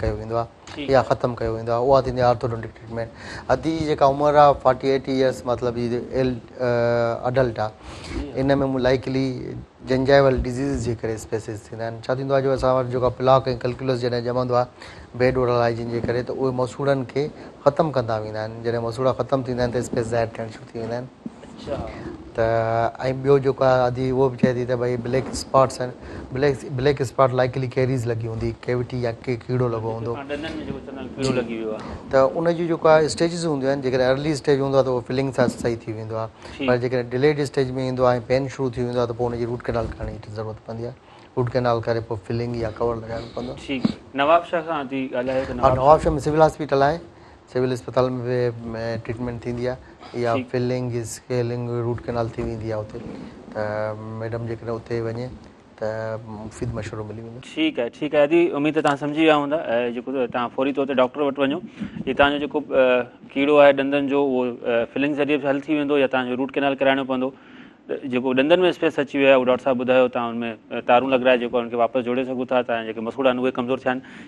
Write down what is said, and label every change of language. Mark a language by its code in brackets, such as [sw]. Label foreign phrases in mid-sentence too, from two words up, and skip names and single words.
[sd] कयो वेंदो आहे या ख़तमु कयो वेंदो आहे उहा थींदी आहे [en] orthodontic treatment [sd] अदी जेका उमिरि आहे 48 ईयर्स मतिलबु अडल्ट आहे इन में [en] likely gingival disease [sd] जे करे स्पेसिस थींदा आहिनि छा थींदो आहे जो असां वटि जेका प्लाक ऐं कैल्कुलस जॾहिं ॼमंदो आहे [en] bad oral hygiene [sd] जे करे त उहे मसूड़नि खे ख़तमु कंदा वेंदा आहिनि जॾहिं मसूड़ा ख़तमु थींदा आहिनि त स्पेस ज़ाहिर थियणु शुरू थी वेंदा आहिनि त ऐं ॿियो जेको आहे अदी उहो बि चए थी त भई [en] black spots [sd] आहिनि [en] black spot likely caries [sd] लॻी हूंदी कैविटी या कीड़ो लॻो हूंदो त उन जी जेको आहे स्टेजिस हूंदियूं आहिनि जेकॾहिं [en] early stage [sd] हूंदो आहे त उहो फिलिंग सां सही थी वेंदो आहे पर जेकॾहिं [en] delayed stage [sd] में ईंदो आहे ऐं पेन शुरू थी वेंदो आहे त पोइ उनजी [en] root canal [sd] करण जी ज़रूरत पवंदी आहे [en] root canal [sd] करे पोइ फिलिंग या कवर लॻाइणो पवंदो नवाबशहर में [en] civil hospital [sd] आहे सिविल अस्पताल में बि ट्रीटमेंट थींदी आहे या [en] filling scaling root canal [sd] थी वेंदी आहे उते त मैडम जेकॾहिं उते वञे त मुफ़ीद मशवरो मिली वेंदो ठीकु आहे अदी उमेद त तव्हां सम्झी विया हूंदा ऐं जेको तव्हां फौरी तौर ते डॉक्टर वटि वञो हीअ तव्हांजो जेको कीड़ो आहे ॾंदनि जो उहो फिलिंग ज़रिए बि हल थी वेंदो या तव्हांजो [en] root canal [sd] कराइणो पवंदो जेको ॾंदनि में स्पेस अची वियो आहे, उहो डॉक्टर साहब ॿुधायो तव्हां उनमें तारूं लॻाए जेको उनखे वापसि जोड़े सघो था, तव्हां जेके मसूड़ा आहिनि उहे कमज़ोर थिया आहिनि।